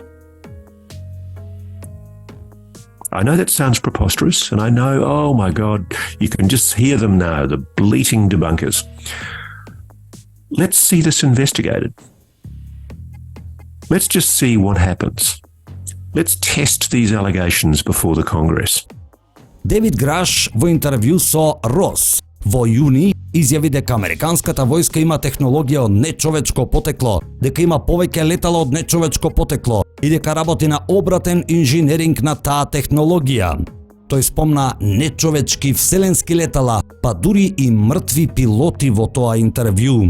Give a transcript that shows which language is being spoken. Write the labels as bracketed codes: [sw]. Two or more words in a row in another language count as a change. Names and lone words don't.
[en] I know that sounds preposterous, and I know, oh my God, you can just hear them now, the bleating debunkers. Let's see this investigated. Let's just see what happens. Let's test these allegations before the Congress. [mk] Девид Граш во интервју со Рос во јуни изјави дека американската војска има технологија од нечовечко потекло, дека има повеќе летала од нечовечко потекло и дека работи на обратен инженеринг на таа технологија. Тој спомна нечовечки вселенски летала, па дури и мртви пилоти во тоа интервју.